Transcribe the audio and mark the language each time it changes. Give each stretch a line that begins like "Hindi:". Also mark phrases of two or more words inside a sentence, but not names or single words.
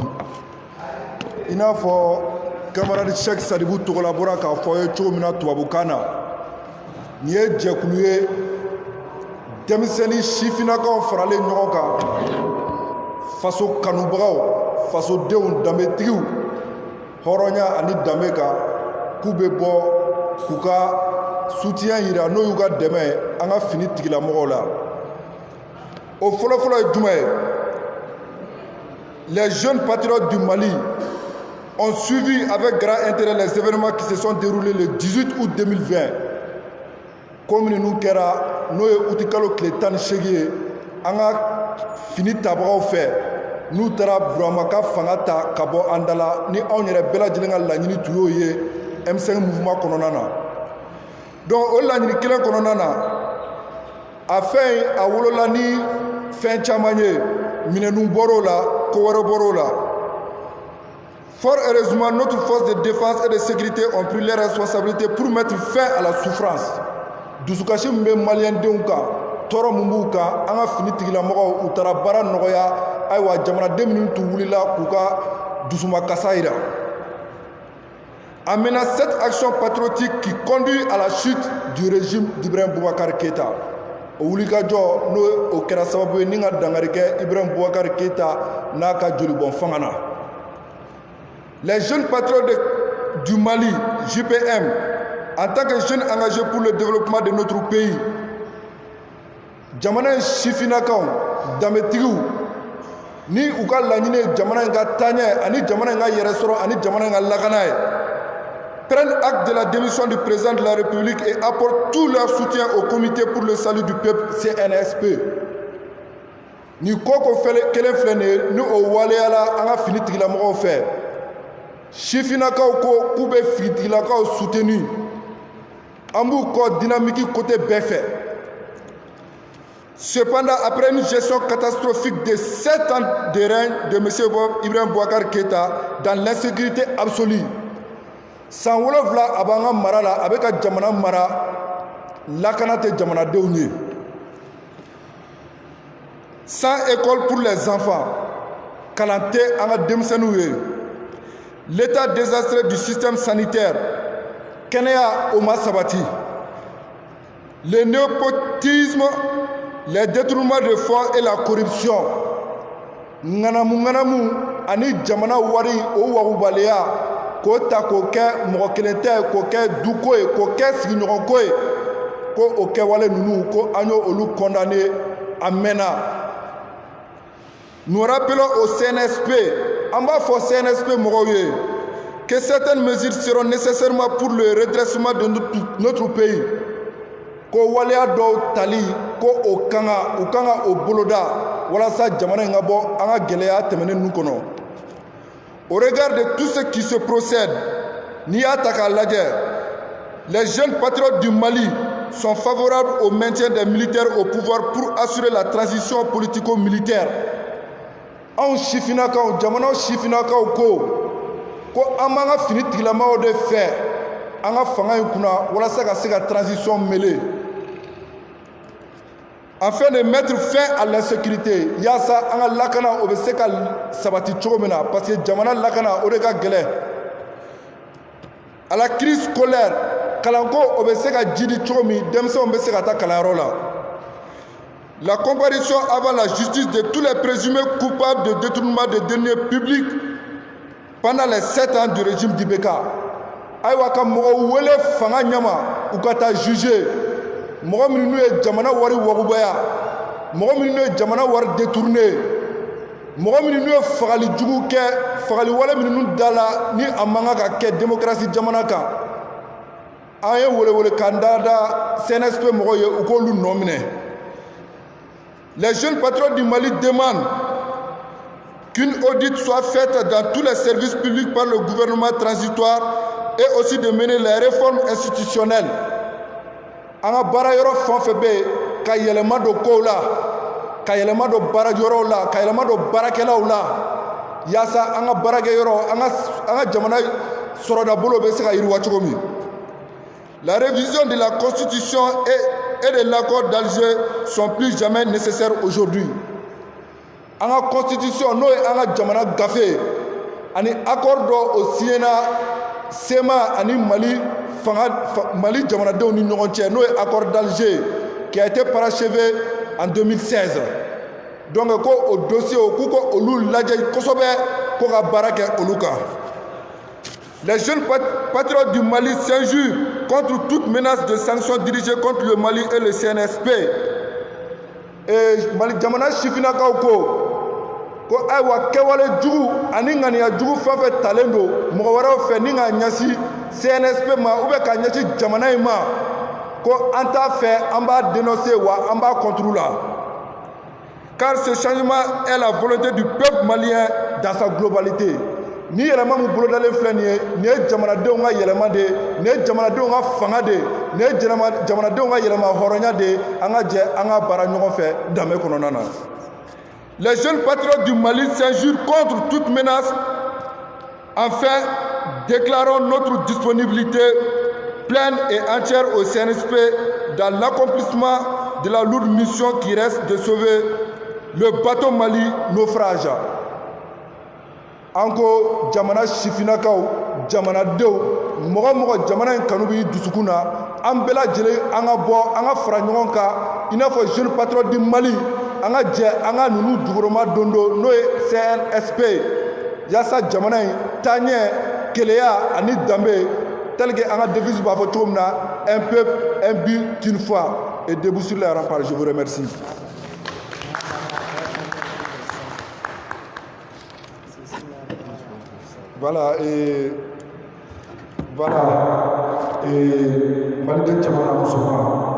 Bambara: I n'a fɔ camarade Cheikh Sadibou Togola bɔra k'a fɔ aw ye cogo min na tubabukan na, nin ye jɛkulu ye denmisɛnnin sifinnakaw faralen ɲɔgɔn kan, faso kanubagaw, fasodenw, danbetigiw, hɔrɔnya ani danbe kan, k'u bɛ bɔ k'u ka soutien yira n'o y'u ka dɛmɛ ye an ka fini tigilamɔgɔw la. O fɔlɔfɔlɔ ye jumɛn ye?
French: Les jeunes patriotes du Mali ont suivi avec grand intérêt les événements qui se sont déroulés le 18 août 2020 comme nous
Bambara: kɛra n'o ye uti kalo tile 18 ye an ka fini tabagaw fɛ n'u taara Burama ka fanga ta ka bɔ an da la ni anw yɛrɛ bɛɛ lajɛlen ka laɲini tun y'o ye M5 mouvement kɔnɔna na donc o laɲini kelen kɔnɔna na a fɛn a wolola ni fɛn caman ye minɛnu bɔr'o la ko wɛrɛ bɔr'o la.
French: Fort heureusement, notre force de défense et de sécurité ont pris leurs responsabilités pour mettre fin à la souffrance.
Bambara: Dusukasi min bɛ maliyɛndenw kan tɔɔrɔ min b'u kan an ka fini tigilamɔgɔw u taara baara nɔgɔya ayiwa jamanaden minnu tun wulila k'u ka dusumakasa jira.
French: En menant cette action patriotique qui conduit à la chute du régime d'Ibrahim Boubacar Keïta.
Bambara: O wulikajɔ n'o kɛra sababu ye ni ka dankari kɛ Ibrahim Boubacar Keïta n'a ka jolibɔn fanga na.
French: Les jeunes patriotes du Mali, JPM, en tant que jeunes engagés pour le développement de notre pays,
Bambara: jamana sifinakaw dametigiw ni u ka laɲini jamana in ka taaɲɛ ani jamana in ka yɛrɛsɔrɔ ani jamana in ka lakana ye
French: prennent acte de la démission du président de la République et apportent tout leur soutien au comité pour le salut du peuple CNSP.
Bambara: Ni koko kelen filɛ nin ye ni o waleyala an ka fini tigilamɔgɔw fɛ sifinakaw ko k'u bɛ fitigilakaw soutenu an b'u kɔ
French: dynamique côté
Bambara: bɛɛ fɛ.
French: Cependant, après une gestion catastrophique de 7 ans de règne de M. Ibrahim Boubacar Keïta dans l'insécurité absolue,
Bambara: san 7 a b'an ka mara la a bɛ ka jamana mara lakana tɛ jamanadenw ye.
French: Sans école pour les enfants,
Bambara: kalan tɛ an ka denmisɛnninw ye.
French: L'état désastreux du système sanitaire,
Bambara: kɛnɛya o ma sabati.
French: Le népotisme, les détournements de fonds et la corruption.
Bambara: Ŋanamu ani jamana wari o wagubaliya k'o ta k'o kɛ mɔgɔ kelen tɛ k'o kɛ duko ye k'o kɛ sigiɲɔgɔnko ye ko o kɛwale ninnu ko an y'o olu condamné a mɛnna.
French: Nous rappelons au CNSP, en bas au CNSP, que certaines mesures seront nécessairement pour le redressement de notre pays.
Bambara: Ko waleya dɔw tali ko o kanga o boloda walasa jamana in ka bɔ an ka gɛlɛya tɛmɛnen ninnu kɔnɔ.
French: Au regard de tout ce qui se procède,
Bambara: n'i y'a ta k'a lajɛ,
French: les jeunes patriotes du Mali sont favorables au maintien des militaires au pouvoir pour assurer la transition politico-militaire.
Bambara: Anw sifinakaw jamana sifinakaw ko an b'an ka fini tigilamɔgɔw de fɛ an ka fanga in kunna walasa ka se ka
French: transition mêlée afin de mettre fin à l'insécurité
Bambara: yaasa an ka lakana o bɛ se ka sabati cogo min na
French: parce que
Bambara: jamana lakana o de ka gɛlɛn
French: à la crise scolaire
Bambara: kalanko o bɛ se ka jidi cogo min denmisɛnw bɛ se ka taa kalanyɔrɔ la.
French: La comparution avant la justice de tous les présumés coupables de détournement de deniers publics pendant les 7 ans du régime d'Ibeka.
Bambara: Ayiwa ka mɔgɔw wele fanga ɲama u ka taa juger mɔgɔ minnu ye jamana wari wagubaya mɔgɔ minnu ye jamana wari détourné mɔgɔ minnu ye fagali jugu kɛ fagali wale minnu da la ni a man kan ka kɛ démocratie jamana kan an ye welewele kan da CNSP mɔgɔw ye u k'olu nɔ minɛ.
French: Les jeunes patriotes du Mali demandent qu'une audit soit faite dans tous les services publics par le gouvernement transitoire et aussi de mener les réformes institutionnelles.
Bambara: An ka baara yɔrɔ fɛn o fɛn bɛ yen ka yɛlɛma don kow la ka yɛlɛma don baarayɔrɔw la ka yɛlɛma don baarakɛlaw la yaasa an ka baarakɛyɔrɔ an ka jamana sɔrɔdabolo bɛ se ka yiriwa cogo min.
French: La révision de la constitution et de l'accord d'Alger sont plus jamais nécessaires aujourd'hui.
Bambara: An ka constitution n'o ye an ka jamana gafe ani accord dɔ o signé na SEMA ani Mali jamanadenw ni ɲɔgɔn cɛ n'o ye
French: accord d'Alger qui a été parachevé en 2016.
Bambara: Donc ko o dossier k'u ko olu lajɛ kosɛbɛ ko ka baara kɛ olu kan.
French: Les jeunes patriotes du Mali s'injurent contre toute menace de sanctions dirigées contre le Mali et le CNSP.
Bambara: Mali jamana sifinakaw ko ayiwa kɛwale jugu ani ŋaniya jugu fɛn o fɛn talen don mɔgɔ wɛrɛw fɛ ni ka ɲɛsin CNSP ma
French: ou bien
Bambara: ka ɲɛsin jamana in ma ko an t'a fɛ an b'a dénoncer wa an b'a contre la.
French: Car ce changement est la volonté du peuple malien dans sa globalité.
Bambara: Ni yɛlɛma min bolodalen filɛ nin ye jamanadenw ka yɛlɛma de ye, nin ye jamanadenw ka fanga de ye, nin ye jamanadenw ka yɛlɛma hɔrɔnya de ye. An ka jɛ an ka baara ɲɔgɔn fɛ danbe kɔnɔna na.
French: Les jeunes patriotes du Mali s'injurent contre toute menace. Enfin, déclarons notre disponibilité pleine et entière au CNSP dans l'accomplissement de la lourde mission qui reste de sauver le bateau Mali naufrage.
Bambara: Anko jamana sifinakaw, jamanadenw, mɔgɔ mɔgɔ jamana in kanu b'i dusukun na, an bɛɛ lajɛlen an ka bɔ, an ka fara ɲɔgɔn kan, i n'a fɔ jeune patriote du Mali, an ka jɛ an ka ninnu jukɔrɔma dondo n'o ye CNSP, yaasa jamana in taaɲɛ, keleya ani danbe,
French: tel que
Bambara: an ka devise b'a fɔ cogo min na,
French: un peuple, un but, une foi, et debout sur les remparts. Je vous remercie. Voilà,
Bambara: Maliden jamana musoman